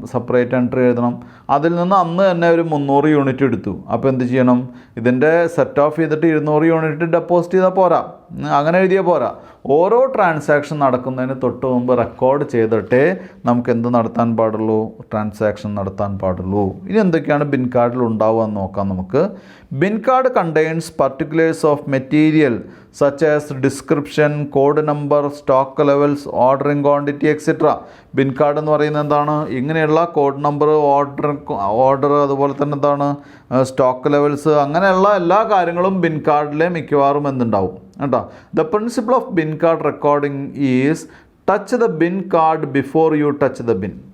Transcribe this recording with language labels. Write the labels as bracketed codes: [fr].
[ml] Separate entry എഴുതണം. അതിൽ നിന്ന് അന്ന് തന്നെ ഒരു 300 യൂണിറ്റ് എടുത്തു. അപ്പോൾ എന്ത് ചെയ്യണം? ഇതിൻ്റെ സെറ്റ് ഓഫ് ചെയ്തിട്ട് 200 യൂണിറ്റ് ഡെപ്പോസിറ്റ് ചെയ്താൽ പോരാ, അങ്ങനെ എഴുതിയാൽ പോരാ. ഓരോ ട്രാൻസാക്ഷൻ നടക്കുന്നതിന് തൊട്ട് മുമ്പ് റെക്കോർഡ് ചെയ്തിട്ടേ നമുക്ക് എന്ത് നടത്താൻ പാടുള്ളൂ? ട്രാൻസാക്ഷൻ നടത്താൻ പാടുള്ളൂ. ഇനി എന്തൊക്കെയാണ് ബിൻ കാർഡിൽ ഉണ്ടാവുക എന്ന് നോക്കാം നമുക്ക്. [en] Bin card contains particulars of material such as description, code number, stock levels, ordering quantity, etc. [ml] Bin card എന്ന് പറയുന്നത് എന്താണ്? ഇങ്ങനെയുള്ള കോഡ് നമ്പർ, ഓർഡർ, അതുപോലെ തന്നെ എന്താണ് സ്റ്റോക്ക് ലെവൽസ്, അങ്ങനെയുള്ള എല്ലാ കാര്യങ്ങളും ബിൻ കാർഡിലെ മിക്കവാറും എന്തുണ്ടാവും കേട്ടോ. [en] The principle of bin card recording is touch the bin card before you touch the bin.